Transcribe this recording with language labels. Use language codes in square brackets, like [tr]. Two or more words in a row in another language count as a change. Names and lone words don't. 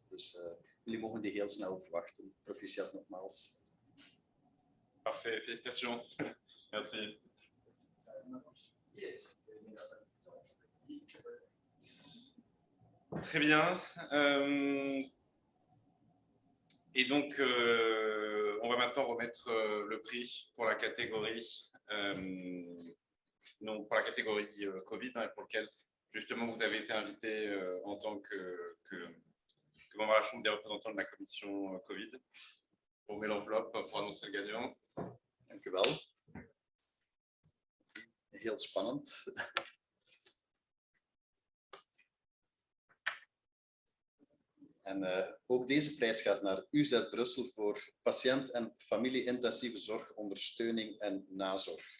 [nl] Dus jullie mogen die heel snel verwachten. Proficiat nogmaals. [fr] Parfait, félicitations. Merci. Très bien. Et donc, on va maintenant remettre le prix pour la catégorie, pour la catégorie Covid, et pour lequel justement vous avez été invité en tant que membre à la Chambre des représentants de la commission Covid. On met l'enveloppe pour annoncer le gagnant. [nl] Dank u wel. Heel spannend. En ook deze prijs gaat naar UZ Brussel voor patiënt- en familie-intensieve zorg, ondersteuning en nazorg.